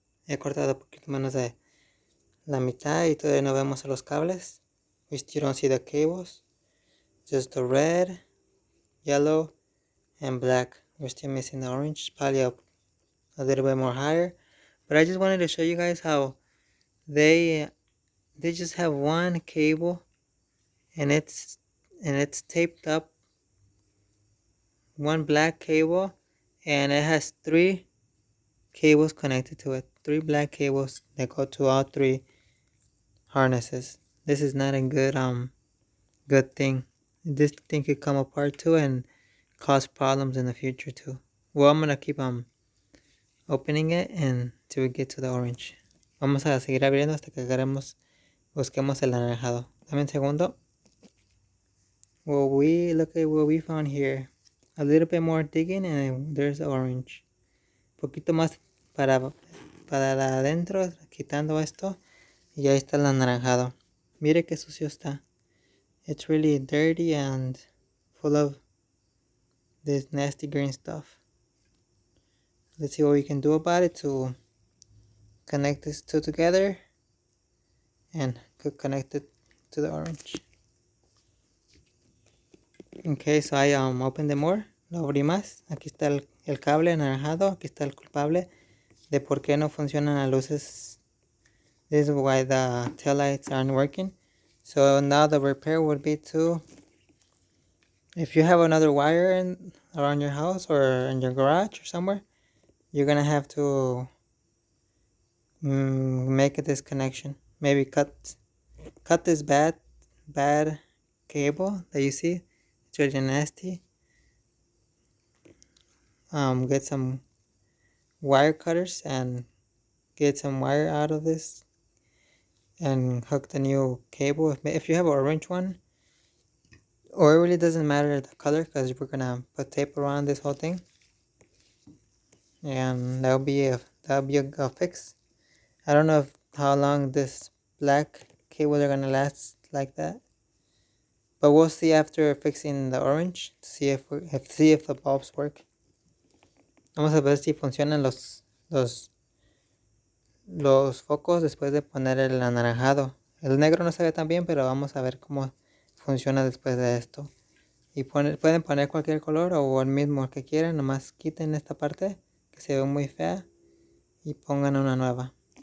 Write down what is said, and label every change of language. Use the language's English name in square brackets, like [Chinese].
[Spanish] He cortado un poquito menos de la mitad y todavía no vemos los cables. [English] We still don't see the cables. Just the red, yellow, and black. We're still missing the orange. Probably a little bit more higher. But I just wanted to show you guys how they just have one cable and it's taped up, one black cable, and it has 3 cables connected to it. 3 black cables that go to all 3 harnesses. This is not a good thing. This thing could come apart too and cause problems in the future too. Well, I'm gonna keep opening it until we get to the orange. [Spanish] Vamos a seguir abriendo hasta que busquemos el anaranjado. Dame un segundo. [English] Well, look at what we found here. A little bit more digging and there's orange. [Spanish] Poquito más para adentro, quitando esto. Y ahí está el anaranjado. Mire qué sucio está. [English] It's really dirty and full of this nasty green stuff. Let's see what we can do about it to connect these two together and connect it to the orange. Okay, so I opened them more. [Spanish] Lo abrí más. Aquí está el cable anaranjado. Aquí está el culpable de por qué no funcionan las luces. [English] This is why the taillights aren't working. So now the repair would be to, if you have another wire around your house or in your garage or somewhere, you're gonna have to make a disconnection. Maybe cut this bad cable that you see. It's really nasty. Get some wire cutters and get some wire out of this and hook the new cable. If you have an orange one, or it really doesn't matter the color because we're gonna put tape around this whole thing, and that'll be a fix. I don't know how long this black cable are gonna last like that, but we'll see after fixing the orange to see if the bulbs work. [Spanish] Vamos a ver si funcionan los focos después de poner el anaranjado. El negro no se ve tan bien, pero vamos a ver cómo funciona después de esto. Y pueden poner cualquier color o el mismo que quieran, nomás quiten esta parte que se ve muy fea y pongan una nueva.